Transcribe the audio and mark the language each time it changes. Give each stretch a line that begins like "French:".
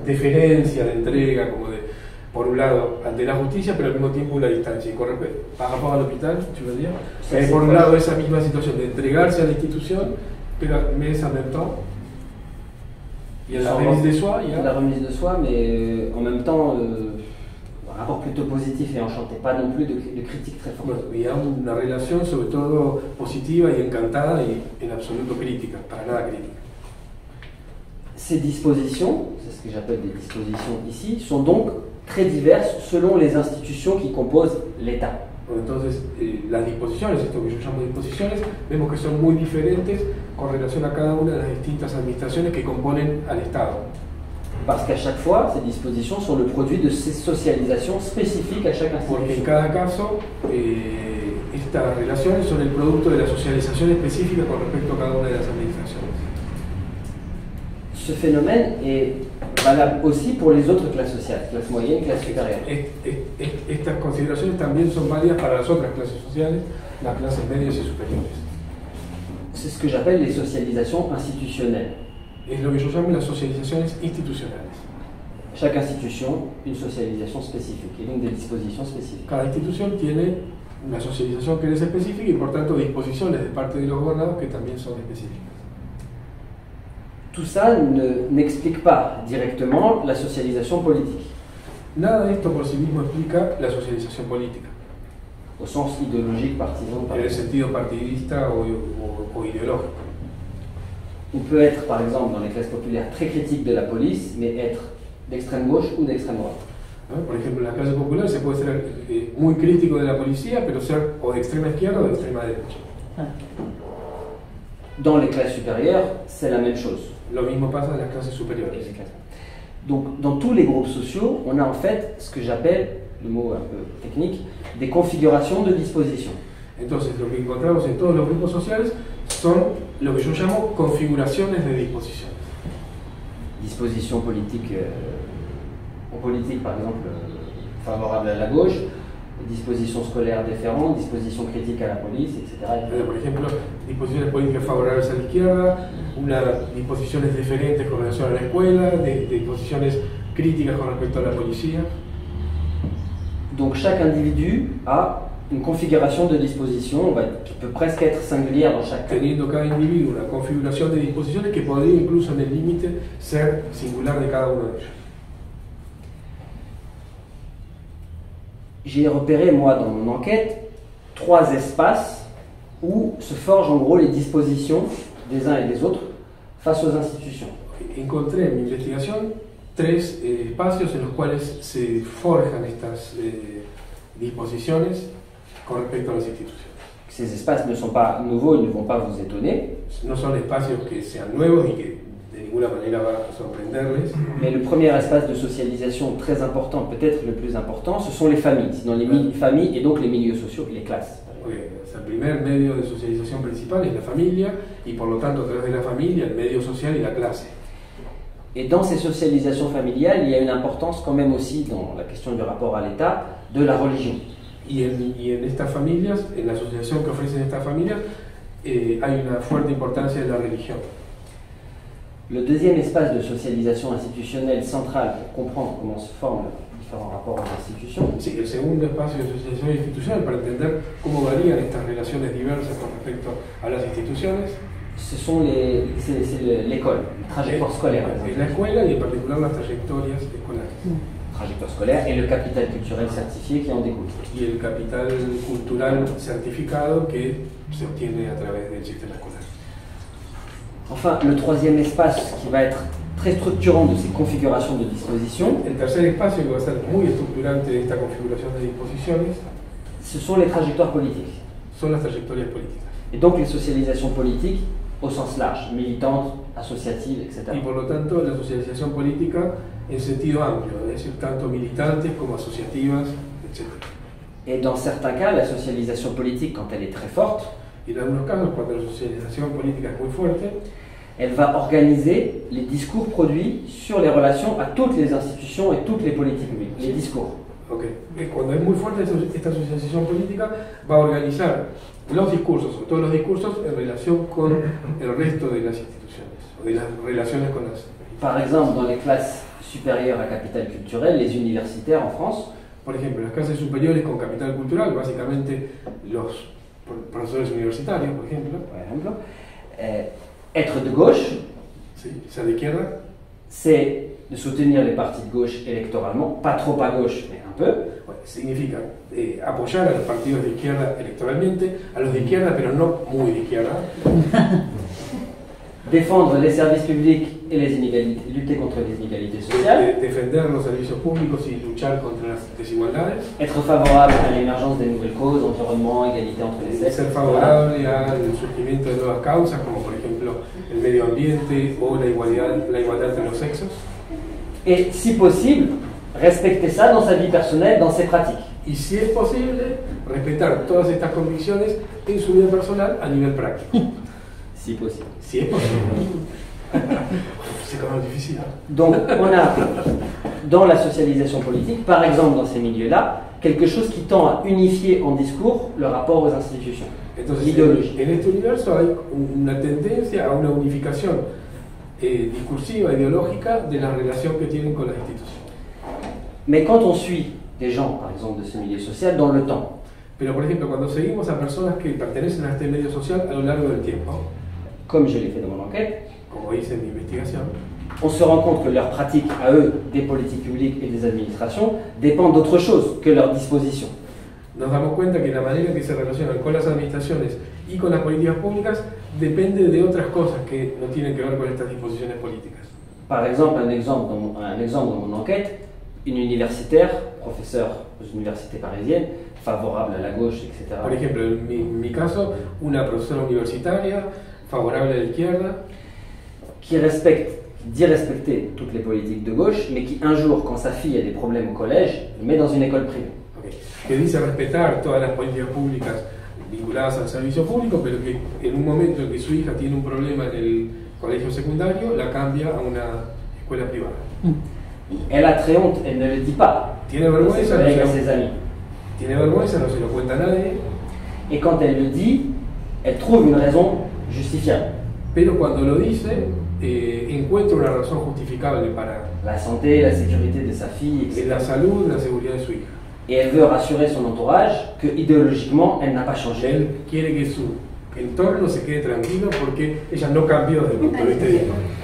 Spanish: deferencia, de entrega, como de, por un lado, ante la justicia, pero al mismo tiempo una distancia. Y
French: par rapport
Spanish: al hospital,
French: tu veux dire,
Spanish: por un lado, esa misma situación de entregarse a la institución,
French: mais en même temps, il y a la remise de soi, il y a... La remise de soi, mais en même temps, un rapport plutôt positif et enchanté, pas non plus de critique très forte.
Spanish: Bueno, y hay una relación sobre todo positiva y encantada y en absoluto crítica, para nada crítica.
French: Ces dispositions, c'est ce que j'appelle des dispositions ici, sont donc très diverses selon les institutions qui composent l'État.
Spanish: Entonces, las disposiciones, esto que yo llamo disposiciones, vemos que son muy diferentes con relación a cada una de las distintas administraciones que componen al Estado.
French: Parce qu'à chaque fois, ces dispositions sont le produit de ces socialisations spécifiques à chaque
Spanish: Porque en
French: institution.
Spanish: cada caso, estas relaciones son el producto de la socialización específica con respecto a cada una de las administraciones.
French: Ce phénomène est valable aussi pour les autres classes sociales, classe moyenne, classe supérieure.
Spanish: Estas consideraciones también son válidas para las otras clases sociales, las clases medias y superiores.
French: C'est ce que j'appelle les socialisations institutionnelles.
Spanish: Es lo que yo llamo las socializaciones institucionales.
French: Chaque institution, une socialisation spécifique et donc des dispositions spécifiques.
Spanish: Cada institución tiene una socialización que es específica y por tanto disposiciones de parte de los gobernados que también son específicas.
French: Tout ça n'explique pas directement la socialisation politique,
Spanish: Nada de esto por sí mismo explica la socialización política,
French: au sens idéologique, partisan, par
Spanish: en el
French: exemple.
Spanish: sentido partidista o ideológico.
French: On peut être, par exemple, dans les classes populaires, très critique de la police, mais être d'extrême gauche ou d'extrême droite.
Spanish: ¿No? Por ejemplo, en las clases populares se puede ser muy crítico de la policía, pero ser o de extrema izquierda o de extrema derecha.
French: Dans les classes supérieures, c'est la même chose.
Spanish: Lo mismo pasa en las clases superiores.
French: Donc, dans tous les groupes sociaux, on a en fait ce que j'appelle, le mot un peu technique, des configurations de disposition.
Spanish: Entonces, lo que encontramos en todos los grupos sociales son lo que yo llamo configuraciones de disposiciones.
French: Disposition politique, en politique par exemple, favorable à la gauche, disposition scolaire différente, disposition critique à la police, etc.
Spanish: Por ejemplo, disposiciones políticas favorables a la izquierda, disposiciones diferentes con relación a la escuela, disposiciones críticas con respecto a la policía.
French: Donc chaque individu a une configuration de disposition qui peut presque être singulière dans chaque cas.
Spanish: Teniendo cada individuo una configuración de disposiciones que podría incluso en el límite ser singular de cada uno de ellos.
French: J'ai repéré, moi, dans mon enquête, 3 espaces où se forgent en gros les dispositions des uns et des autres face aux institutions.
Spanish: Encontré en mi investigación 3 espacios en los cuales se forjan estas disposiciones con respecto a las instituciones.
French: Ces espaces ne sont pas nouveaux, ils ne vont pas vous étonner.
Spanish: No son espacios que sean nuevos y que de ninguna manera va a sorprenderles.
French: Mais le premier espace de socialisation très important, peut-être le plus important, ce sont les familles. Sinon les familles et donc les milieux sociaux, les classes.
Spanish: El primer medio de socialización principal es la familia y por lo tanto a través de la familia el medio social y la clase.
French: Et dans ces socialisations familiales, il y a une importance quand même aussi dans la question du rapport à l'État de la religion.
Spanish: Y en estas familias, en la asociación que ofrecen estas familias, hay una fuerte importancia de la religión.
French: Le deuxième espace de socialisation institutionnelle centrale pour comprendre comment se forment les différents rapports aux institutions.
Spanish: Sí, el segundo espacio de socialización institucional para entender cómo varían estas relaciones diversas con respecto a las instituciones.
French: Ce sont l'école, les trajectoires scolaires.
Spanish: Es la escuela y en particular las trayectorias escolares.
French: Trajectoire scolaire et le capital culturel certifié qui en découle.
Spanish: Y el capital cultural certificado que se obtiene a través del sistema escolar.
French: Enfin, le troisième espace qui va être très structurant de ces configurations de disposition,
Spanish: El tercer espacio que va a ser muy estructurante de esta configuración de disposiciones
French: ce sont les trajectoires politiques.
Spanish: son las trayectorias políticas.
French: Et donc les socialisations politiques au sens large, militantes, associatives, etc.
Spanish: Y por lo tanto la socialización política en sentido amplio, es decir, tanto militantes como asociativas, etc.
French: Et dans certains cas, la socialisation politique, quand elle est très forte,
Spanish: Y en algunos casos, cuando la socialización política es muy fuerte,
French: elle va organiser les discours produits sur les relations à toutes les institutions et toutes les politiques publiques. Les discours.
Spanish: Cuando es muy fuerte esta socialización política, va a organizar los discursos, o todos los discursos, en relación con el resto de las instituciones, o de las relaciones con las...
French: Par exemple, dans les classes supérieures à capital culturel, les universitaires en France,
Spanish: Por ejemplo, las clases superiores con capital cultural, básicamente los profesores universitarios, por ejemplo,
French: être de gauche,
Spanish: sí, ser de izquierda,
French: c'est de soutenir les partis de gauche électoralement, pas trop à gauche, mais un peu.
Spanish: significa apoyar a los partidos de izquierda electoralmente, a los de izquierda, pero no muy de izquierda.
French: Défendre les services publics et les inégalités, lutter contre les inégalités sociales.
Spanish: Defender los servicios públicos y luchar contra las desigualdades.
French: Être favorable à l'émergence des nouvelles causes, environnement, égalité entre les sexes.
Spanish: Ser favorable al surgimiento de nuevas causas, como por ejemplo el medio ambiente o la igualdad entre los sexos.
French: Et si possible, respecter ça dans sa vie personnelle, dans ses pratiques.
Spanish: Y si es posible, respetar todas estas convicciones en su vida personal a nivel práctico.
French: Si possible.
Spanish: Si es posible.
French: C'est quand même difficile. Donc, on a, dans la socialisation politique, par exemple dans ces milieux-là, quelque chose qui tend à unifier en discours le rapport aux institutions.
Spanish: Entonces,
French: l'idéologie.
Spanish: En este universo hay una tendencia a una unificación discursiva, ideológica, de la relación que tienen con las instituciones.
French: Mais quand on suit des gens, par exemple, de ce milieu social, dans le temps,
Spanish: Pero, por ejemplo, cuando seguimos a personas que pertenecen a este medio social a lo largo del tiempo,
French: comme je l'ai fait dans mon enquête,
Spanish: como hice en mi investigación,
French: on se rend compte que leurs pratiques à eux, des politiques publiques et des administrations, dépendent d'autre chose que leurs dispositions.
Spanish: nos damos cuenta que la manera que se relacionan con las administraciones y con las políticas públicas depende de otras cosas que no tienen que ver con estas disposiciones políticas.
French: Par exemple, un exemple dans mon enquête, une universitaire, professeur aux universités parisiennes, favorable à la gauche, etc.
Spanish: Por ejemplo, en mi caso, una profesora universitaria favorable a la izquierda,
French: qui dit respecter toutes les politiques de gauche, mais qui un jour, quand sa fille a des problèmes au collège, le met dans une école privée.
Spanish: okay, que dice respetar todas las políticas públicas vinculadas al servicio público, pero que en un momento en que su hija tiene un problema en el colegio secundario, la cambia a una escuela privada.
French: Elle a très honte, elle ne le dit pas.
Spanish: Tiene
French: À ses
Spanish: vergüenza,
French: collègues, à ses amis.
Spanish: tiene vergüenza, no se lo cuenta a nadie,
French: Et quand elle le dit, elle trouve une raison justifiable.
Spanish: pero cuando lo dice, encuentra una razón justificable para
French: La santé, la sécurité de sa fille, etc.
Spanish: la salud, la seguridad de su hija.
French: Et elle veut rassurer son entourage que idéologiquement, elle n'a pas changé.
Spanish: Él quiere que su entorno se quede tranquilo porque ella no cambió desde el punto de vista ideológico.